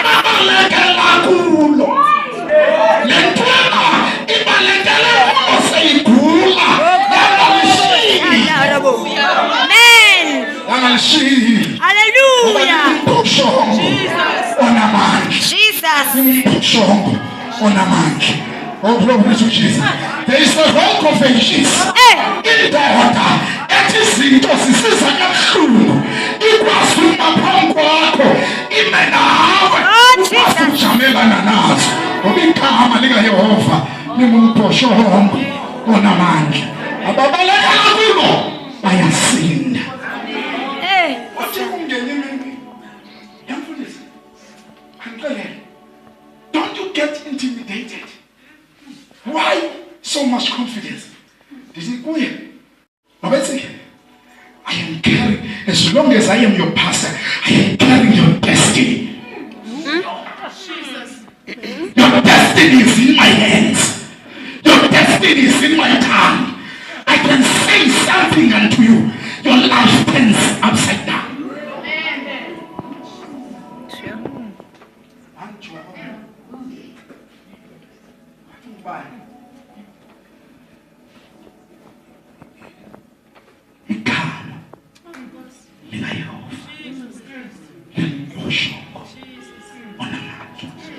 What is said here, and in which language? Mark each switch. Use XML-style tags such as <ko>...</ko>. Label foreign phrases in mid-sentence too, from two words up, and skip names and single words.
<zu>Abalekela kulo lentwana ibalekele kulo seyigula Amen. yangalishili Hallelujah. umbhoshongo onamandla. Jesus. Umbhoshongo onamandla.</zu> <en>Oh, glory to Jesus. There is a rock of ages.</en> <zu>Indoda ethi izinto zisiza kabuhlungu ikwazi uma phambi kwakho ime nawe ukwazi ukujamelana nazo. Ngoba igama likaYehova lingumbhoshongo onamandla. Ababalekela kulo bayasinda. Wathi ungene emini yamfundisi angixelele,</zu> <en>don't you get intimidated? Why so much confidence?</en> <xh>Ndithi kuye mabethi</xh> <en>I am carrying, as long as I am your pastor, I am carrying your destiny. Your destiny is in my hands. Your destiny is in my tongue. I can say something unto you. Your life turns upside down.</en> <zu>Igama likaYehova lingumbhoshongo onamandla.</zu>